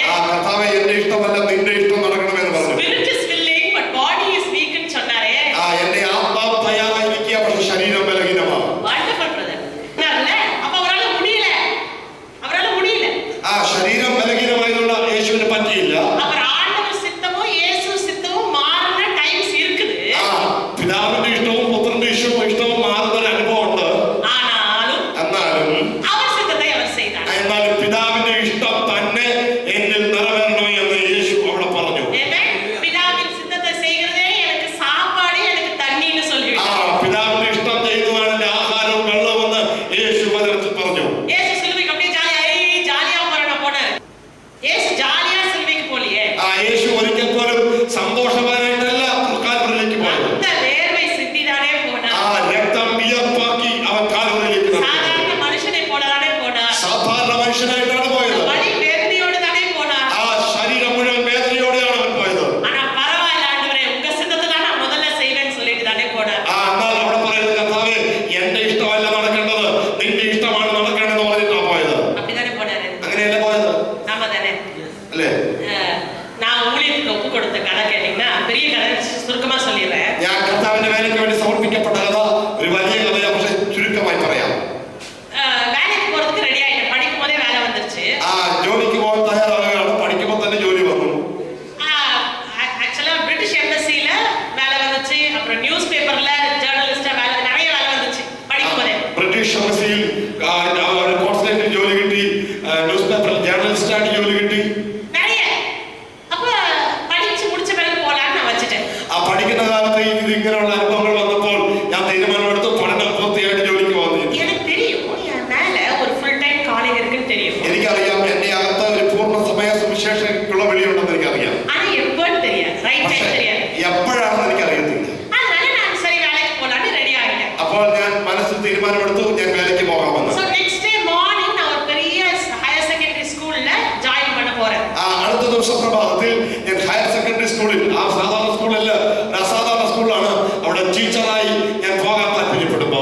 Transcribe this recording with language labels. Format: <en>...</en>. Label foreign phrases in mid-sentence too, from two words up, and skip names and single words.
<ml>കർത്താവേ, എന്റെ ഇഷ്ടമല്ല നിന്റെ ഇഷ്ടം നടക്കണമെന്ന് പറഞ്ഞു.</ml> <en>Spirit is willing but body is weak</en> <ta>ன்னு சொன்னாரே.</ta> <ml>എന്റെ ആത്മാവ് തയ്യാറായിരിക്കുക, പക്ഷെ ശരീരം ബലഹീനമാണ്.</ml> <en>Wonderful brother.</en> <ta>இல்ல, அப்ப அவரால முடியல.</ta> <ml>ശരീരം ബലഹീനമായതുകൊണ്ട് യേശുവിന് പറ്റിയില്ല.</ml> <ta>அவர் ஆண்டவர் சித்தமும் இயேசு சித்தமும் மாறுன டைம்ஸ் இருக்குது.</ta> <ml>പിതാവിന്റെ ഇഷ്ടവും പുത്രന്റെ ഇഷ്ടവും മാറുന്ന ഒരു അനുഭവം ഉണ്ട്.</ml> <ta>ஆனாலும்</ta> <ml>എന്നാലും</ml> <ta>அவர் சித்தத்தை அவர் செய்தார்.</ta> <ml>എന്നാലും പിതാവിന്റെ ഇഷ്ടം തന്നെ എന്നിൽ നിറവേറണം എന്ന് യേശു അവിടെ പറഞ്ഞു.</ml> <en>Amen.</en> <ta>பிதாவின் சித்தத்தை செய்கிறதே எனக்கு சாப்பாடு, எனக்கு தண்ணின்னு சொல்லிவிட்டார்.</ta> <ml>പിതാവിന്റെ ഇഷ്ടം ചെയ്യുന്നതാണ് എന്റെ ആഹാരവും വെള്ളവും എന്ന് യേശു വചനത്തിൽ പറഞ്ഞു.</ml> <ta>இயேசு சிலுவைக்கு அப்படியே ஜாலியா போனாரு. இயேசு ஜாலியா சிலுவைக்கு போலியே.</ta> <ml>യേശു ഒരിക്കൽ പോലും സന്തോഷവാനായിട്ടല്ല കാൽവരിയിലേക്ക് പോയത്.</ml> <ta>அந்த வேர்வை சிந்திதானே போனார்.</ta> <ml>രക്തം വിയർപ്പാക്കി അവൻ കാൽവരിയിലേക്ക് നടന്നു.</ml> <ta>சாதாரண மனுஷனை போலதானே போனார்.</ta> <ml>സാധാരണ മനുഷ്യനായിട്ടാണ് പോയത്.</ml> <ta>வலி வேதனையோடு தானே போனார்.</ta> <ml>ശരീരം മുഴുവൻ വേദനയോടെയാണ് അവൻ പോയത്.</ml> <ta>ஆனா பரவாயில்ல ஆண்டவரே, உங்க சித்தத்தை தான் நான் முதல்ல செய்வேன்னு சொல்லிட்டு தானே போனார்.</ta> <ml>എന്നാൽ അവിടെ പറയുന്നത്, കർത്താവേ, എന്റെ ഇഷ്ടമല്ല നടക്കേണ്ടത്, നിന്റെ ഇഷ്ടമാണ് നടക്കേണ്ടതെന്ന് പറഞ്ഞിട്ടാണ് പോയത്.</ml> <ta>அப்படிதானே போனாரு.</ta> <ml>അങ്ങനെയല്ല പോയത്</ml> <ta>நாம தானே.</ta> <ml>അല്ലേ?</ml> <ta>நான் ஊழியத்துக்கு ஒப்பு கொடுத்த கதை கேட்டீங்கன்னா பெரிய கதை, சுருக்கமா சொல்லிடுறேன்.</ta> <ml>ഞാൻ കർത്താവിന്റെ വേലയ്ക്ക് വേണ്ടി സമർപ്പിക്കപ്പെട്ട കഥ ഒരു വലിയ കഥയാണ്, പക്ഷെ ചുരുക്കമായി പറയാം.</ml> <ta>வேலைக்கு போறதுக்கு ரெடி ஆயிட்டேன். படிக்கும் போதே வேலை வந்துருச்சு.</ta> <ml>ജോലിക്ക് പോകാൻ തയ്യാറാവുകയാണ്. പഠിക്കുമ്പോൾ തന്നെ ജോലി വന്നു.</ml> <ta>ஆக்சுவலா</ta> <en>British embassy</en> <ta>வேலை வந்துச்சு. அப்புறம்</ta> <en>news paper</en> <ta>ஜேர்னலிஸ்டா நிறைய வேலை வந்துச்சு படிக்கும் போதே.</ta> <en>British embassy</en> <ml>കോൺസുലേറ്റിൽ ജോലി കിട്ടി,</ml> <en>news paper</en> <ml>ജേർണലിസ്റ്റായിട്ട് ജോലി കിട്ടി.</ml> <ta>நிறைய. அப்ப படிச்சு முடிச்ச பிறகு போலான்னு நான் வச்சுட்டேன்.</ta> <ml>പഠിക്കുന്ന കാലത്ത് ഇങ്ങനെയുള്ള അനുഭവങ്ങൾ വന്നപ്പോൾ ഞാൻ തീരുമാനമെടുത്തു, പഠനം പൂർത്തിയായിട്ട് ജോലിക്ക് പോകുന്നു.</ml> <ta>எனக்கு தெரியும் என் மேல ஒரு</ta> <en>full time calling</en> <ta>இருக்குன்னு தெரியும்.</ta> <ml>എനിക്കറിയാം എന്റെ അകത്ത് ഒരു പൂർണ്ണ സമയ സുവിശേഷക്കുള്ള വിളിയുണ്ടെന്ന് എനിക്കറിയാം.</ml> <ta>ஆனா எப்போன்னு தெரியாது,</ta> <en>right time</en> <ta>தெரியாது.</ta> <ml>എപ്പോഴാണെന്ന് എനിക്കറിയത്തില്ല.</ml> <ta>அதனால நான் சரி வேலைக்கு போலான்னு ரெடி ஆயிட்டேன்.</ta> <ml>അപ്പോൾ ഞാൻ മനസ്സിൽ തീരുമാനമെടുത്തു, ഞാൻ വേലയ്ക്ക് പോകാമെന്ന്.</ml> <en>So next day morning</en> <ta>நான் ஒரு பெரிய</ta> <en>higher secondary school join</en> <ta>பண்ண போறேன்.</ta> <ml>അടുത്ത ദിവസം പ്രഭാതത്തിൽ ഞാൻ</ml> <en>higher secondary school,</en> <ml>സാധാരണ സ്കൂളല്ല, അസാധാരണ സ്കൂളാണ്, അവിടെ ടീച്ചറായി ഞാൻ പോകാൻ താല്പര്യപ്പെടുമ്പോൾ</ml>